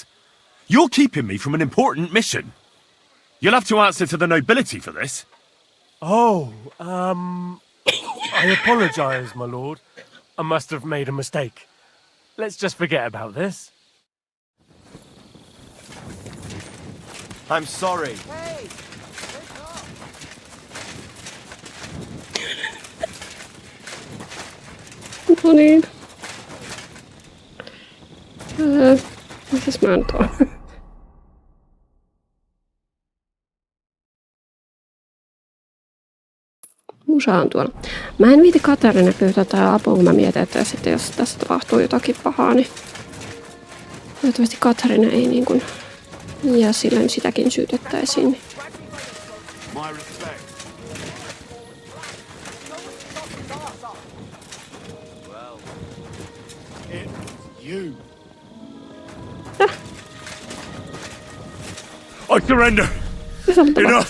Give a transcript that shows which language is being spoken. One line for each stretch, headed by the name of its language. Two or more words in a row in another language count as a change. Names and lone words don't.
English: You're keeping me from an important mission. You'll have to answer to the nobility for this. Oh, I apologize, my lord. I must have made a mistake. Let's just forget about this. I'm sorry.
Finnish: No niin. Mitäs mä nyt oon? Musa on tuolla. Mä en viiti Katarina pyytää tää apua, kun mä mietin, että sitten jos tässä tapahtuu jotakin pahaa, niin toivottavasti Katarina ei niin kuin ja silloin sitäkin syytettäisiin. Niin.
English: My respect. Well, it's you. I surrender! Enough!